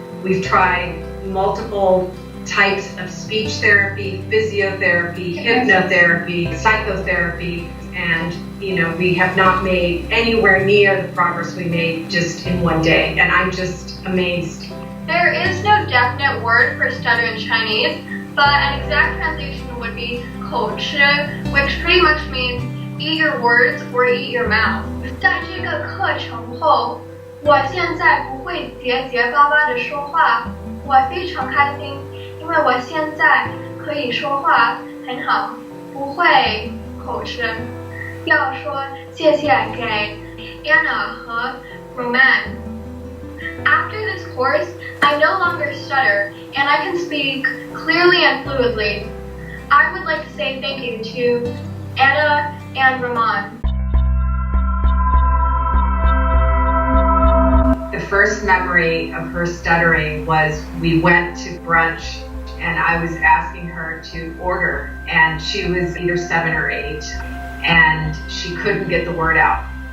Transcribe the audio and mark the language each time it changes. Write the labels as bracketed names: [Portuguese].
[English] We've tried multiple types of speech therapy, physiotherapy, hypnotherapy, psychotherapy, and we have not made anywhere near the progress we made just in 1 day, and I'm just amazed. There is no definite word for stutter in Chinese, but an exact translation would be 口吃, which pretty much means eat your words or eat your mouth. [Chinese] 在这个课程后，我现在不会结结巴巴的说话，我非常开心，因为我现在可以说话很好，不会口吃。要说谢谢给 Anna 和 Roman. [English] After this course, I no longer stutter and I can speak clearly and fluidly. I would like to say thank you to Anna and Ramon. The first memory of her stuttering was we went to brunch and I was asking her to order, and she was either 7 or 8 and she couldn't get the word out.